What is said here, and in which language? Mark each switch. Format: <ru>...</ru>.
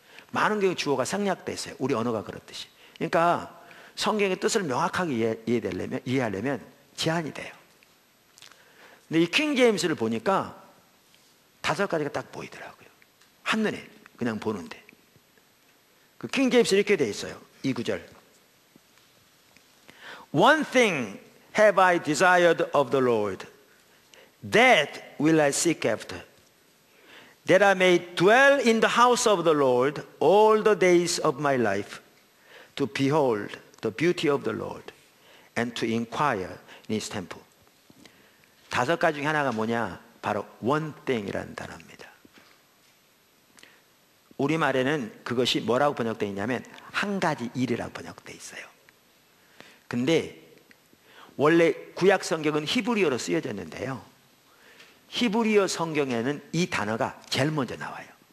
<ko>많은 경우 주어가 생략돼 있어요. 우리 언어가 그렇듯이. 그러니까 성경의 뜻을 명확하게 이해하려면 제한이 돼요. 근데 이 킹 제임스를 보니까 5가지가 딱 보이더라고요. 한눈에 그냥 보는데. 그 킹 제임스 이렇게 돼 있어요. 이 구절.</ko> <en>One thing have I desired of the Lord, that will I seek after, that I may dwell in the house of the Lord all the days of my life, to behold the beauty of the Lord and to inquire in his temple.</en> <ko>5가지 중에 하나가 뭐냐? 바로</ko> <en>one thing</en> <ko>이라는 단어입니다. 우리말에는 그것이 뭐라고 번역되어 있냐면 한 가지 일이라고 번역되어 있어요. 근데 원래 구약 성경은 히브리어로 쓰여졌는데요, 히브리어 성경에는 이 단어가 제일 먼저 나와요.</ko>